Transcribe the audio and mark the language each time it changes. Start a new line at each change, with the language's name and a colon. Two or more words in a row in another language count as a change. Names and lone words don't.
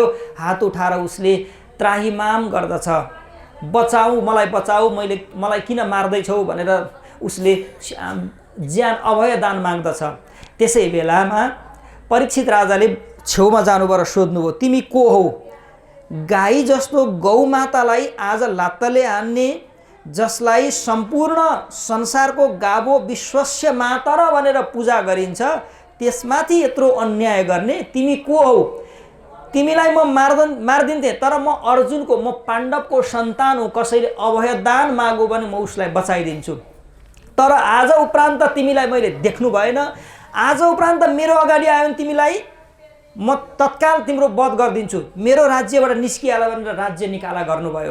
Nepali: हात उठाएर उसले त्राहिमाम गर्दछ, बचाऊ, मलाई बचाऊ, मलाई किन मार्दैछौ भनेर उसले ज्यान अभय दान माग्दछ। त्यसै बेलामा परीक्षित राजाले छेउमा जानुभयो र सोध्नुभयो, तिमी को हौ? गाई जस्तो गौमातालाई आज लात्तले हान्ने, जसलाई सम्पूर्ण संसारको गाभो
Sanskrit: विश्वस्य माता
Nepali: र भनेर पूजा गरिन्छ, त्यसमाथि यत्रो अन्याय गर्ने तिमी को हौ? तिमीलाई म मार्दिन्थे, तर म अर्जुनको, म पाण्डवको सन्तान हुँ, कसैले अभय दान मागो भने म उसलाई बचाइदिन्छु। तर आज उपरान्त तिमीलाई मैले देख्नु भएन, आज उपरान्त मेरो अगाडि आयो भने तिमीलाई म तत्काल तिम्रो वध गरिदिन्छु, मेरो राज्यबाट निस्किहाल भनेर राज्य निकाला गर्नुभयो।